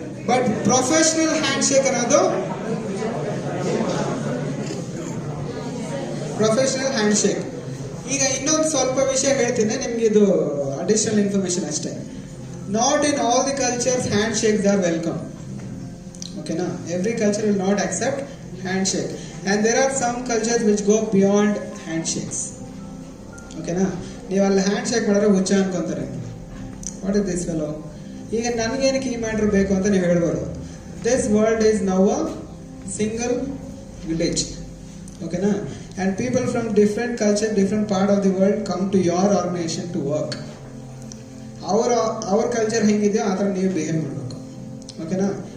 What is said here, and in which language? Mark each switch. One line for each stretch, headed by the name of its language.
English: But professional handshake ಅನ್ನೋದು professional handshake.
Kannada: ಈಗ ಇನ್ನೊಂದು ಸ್ವಲ್ಪ ವಿಷಯ ಹೇಳ್ತೀನಿ ನಿಮ್ಗೆ, ಇದು ಅಡಿಷನಲ್ ಇನ್ಫಾರ್ಮೇಶನ್ ಅಷ್ಟೇ.
English: Not in all the cultures hand shakes are welcome. ಓಕೆನಾ? Every culture will not accept hand shake, and there are some cultures which go beyond handshakes. ಓಕೆನಾ?
Kannada: ನೀವು ಅಲ್ಲಿ ಹ್ಯಾಂಡ್ ಶೇಕ್ ಮಾಡಿದ್ರೆ ಹುಚ್ಚ ಅನ್ಕೊಂತಾರೆ.
English: What is this fellow?
Kannada: ಈಗ ನನಗೇನಕ್ಕೆ ಈ matter ಬೇಕು ಅಂತ ನೀವು ಹೇಳ್ಬೋದು.
English: This world is now a single village.
Kannada: ಓಕೆನಾ?
English: And people from different culture, different part of the world come to your organisation to work.
Kannada: ಅವ್ರ ಕಲ್ಚರ್ ಹೆಂಗಿದೆಯೋ ಆ ಥರ ನೀವು ಬಿಹೇವ್ ಮಾಡಬೇಕು.
English: ಓಕೆನಾ.